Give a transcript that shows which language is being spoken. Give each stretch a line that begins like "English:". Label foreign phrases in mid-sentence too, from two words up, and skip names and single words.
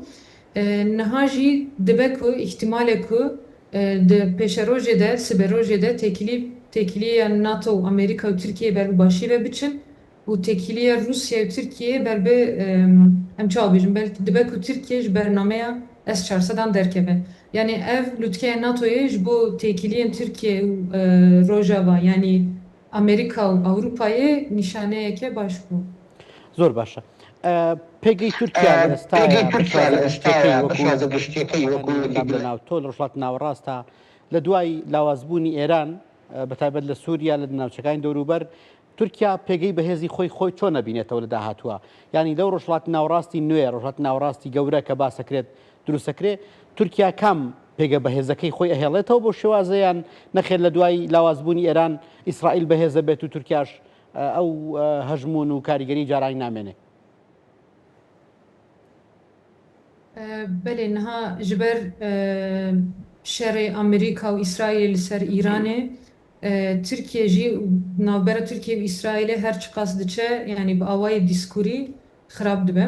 Kurdish: Niha jî dibe ku ihtimale ku di pêşerojê de siberojê de têkiliya NATO û Amerîka û Tirkiye ber bi başiyê ve biçin û têkiliya Rusya û Tirkiye ber bi em çawa bêjin belkî dibe ku Tirkiye ji bernameya S-400'dan derkeve. Yani ev lûtkeya NATOyê ji bo têkiliyên Tirkiye û Rojava yani Amerika û Ewropayê nîşaneyeke baş bû.
Central Kurdish: زۆر باشە. پێگەی تورکیا لە ئێستاە لە ناوتۆ لە ڕژڵات ناوەڕاستە لە دوای لاوازبوونی ئێران بەتایبەت لە سووریا لە ناوچەکانی دەوروبەر تورکیا پێگەی بەهێزی خۆی چۆن نەبینێتەوە لە داهاتووە ینی لەو ڕژڵات ناوڕاستی نوێ ڕژڵات ناوڕاستی گەورە کە باسەکرێت دروستەکرێت تورکیا کام پێگە بەهێزەکەی خۆی ئەهێڵێتەوە بۆ شێوازەیان نەخێت لە دوای لاوازبوونی ئێران ئیسرائیل بەهێزە بێت و تورکیاش ئەو هەژمون و کاریگەری جارانی نامێنێ.
Kurdish: Belê niha ji ber şerê Amerîka û İsraîlê li ser Îranê Tirkiye jî navbera Tirkiye û İsraîlê her çi qas diçe yani bi awayê dîskûrî xirab dibe.